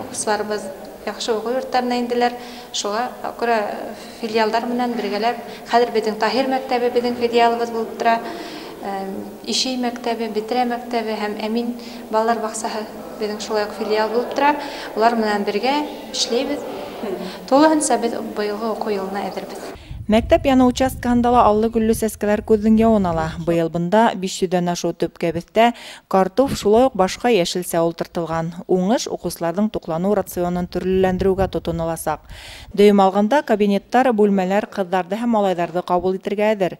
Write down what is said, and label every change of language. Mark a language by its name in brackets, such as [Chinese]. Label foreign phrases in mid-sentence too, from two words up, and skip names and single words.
[Tatar] Укучыларыбыз яхшы уку йортларына инделәр. Шуңа күрә филиалдар менән бергәләп, хәзер безнең Таһир мәктәбе безнең филиалыбыз булып тора. Ишей мәктәбе, Битрә мәктәбе һәм Әмин балалар баксаһы безнең шулай ук филиал булып тора. Улар менән бергә эшләйбез. Тулыгынча без быелгы уку елына әзербез. [Bashkir] Мәктәп яны участкаһында ла аллы-гөлле сәскәләр күҙҙең яуын ала. Быйыл бында 500-дән ашу төпкәбеҙтә картоф, шулай уҡ башҡа йәшелсә ултыртылған. Уңыш уҡыусыларҙың туҡланыу рационын төрлөләндереүгә тотоноласаҡ. Дөйөм алғанда кабинеттар, бүлмәләр ҡыҙҙарҙы һәм малайҙарҙы ҡабул итергә әҙер.